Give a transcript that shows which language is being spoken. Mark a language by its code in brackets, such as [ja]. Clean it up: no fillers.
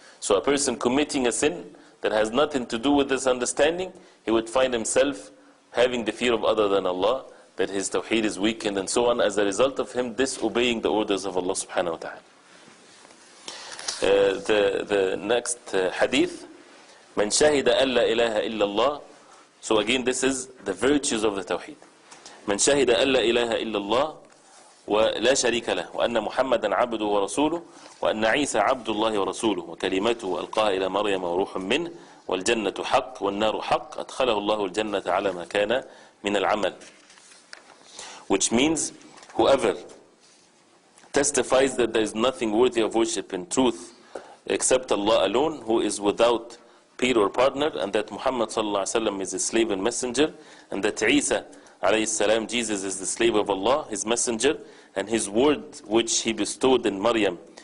[en] So a person committing a sin that has nothing to do with this understanding, he would find himself having the fear of other than Allah, that his tawheed is weakened and so on, as a result of him disobeying the orders of Allah subhanahu wa ta'ala. The next hadith, [ar] Man shahida an la ilaha illallah. [en] So again, this is the virtues of the tawheed. [ar] Man shahida an la ilaha illallah ولا شريك له وأن محمدا عبده ورسوله وأن عيسى عبد الله ورسوله وكلمته ألقاها إلى مريم وروح منه والجنة حق والنار حق أدخله الله الجنة على ما كان من العمل. [en] Which means whoever testifies that there is nothing worthy of worship in truth except Allah alone, who is without peer or partner, and that Muhammad sallallahu alaihi wasallam is his slave and messenger, and that Isa alayhi salam, Jesus, is the slave of Allah, his messenger, and his word which he bestowed in Maryam,